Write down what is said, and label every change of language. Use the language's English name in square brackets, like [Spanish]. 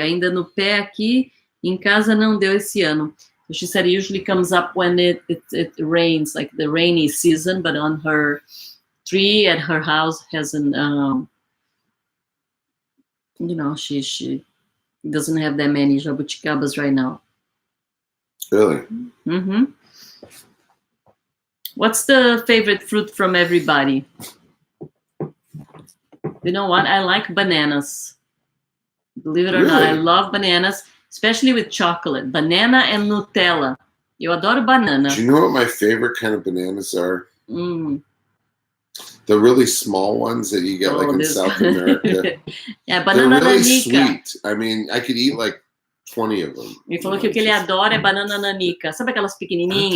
[Portuguese] Ainda no pé aqui, em casa não deu esse ano. [English] So she said it usually comes up when it rains, like the rainy season, but on her tree at her house has an, she doesn't have that many jabuticabas right now. Really? Mm-hmm. What's the favorite fruit from everybody? You know what? I like bananas. Believe it or not, I love bananas, especially with chocolate. Banana and Nutella. [Portuguese] Eu adoro banana. [English] Do you know what my favorite kind of bananas are? Mm. The really small ones that you get like in South America. Yeah, banana They're really [Portuguese] nanica. [English] sweet. I mean, I could eat like 20 of them. [Portuguese] Ele falou que o que ele adora é banana nanica. Sabe aquelas pequenininhas?